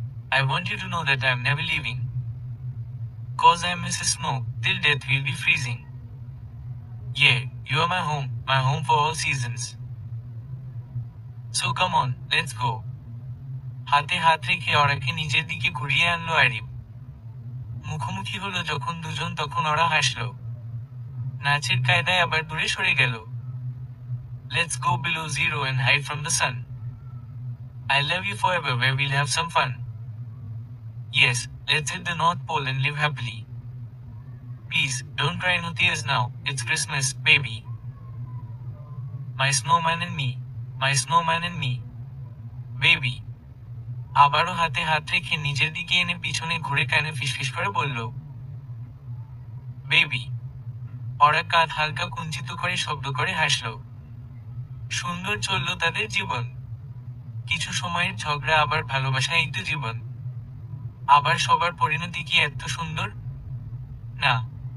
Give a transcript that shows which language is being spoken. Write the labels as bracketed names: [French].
[English] I want you to know that I'm never leaving. Cause I miss snow, till death we'll be freezing. Yeah, you are my home for all seasons. So come on, let's go. [Bangla] হাতে হাত রেখে ওরাকে নিজের দিকে ঘুরিয়ে আনলো আরিফ। মুখোমুখি হলো যখন দুজন, তখন ওরা হাসলো। নাচের কায়দায় আবার দূরে সরে গেল। [English] Let's go below zero and hide from the sun. I love you forever where we'll have some fun. Yes, let's hit the North Pole and live happily. Please, don't cry no tears now, it's Christmas, baby. My snowman and me, my snowman and me, baby. [Bangla] আবারও হাতে হাত রেখে নিজের দিকে এনে পিছনে ঘুরে কানে ফিসফিস করে বলল, বেবি। ওরা কাঁধ হালকা কুঞ্চিত করে শব্দ করে হাসল। সুন্দর চলল তাদের জীবন। কিছু সময়ের ঝগড়া, আবার ভালোবাসা, এই তো জীবন। আবার সবার পরিণতি কি এত সুন্দর? না।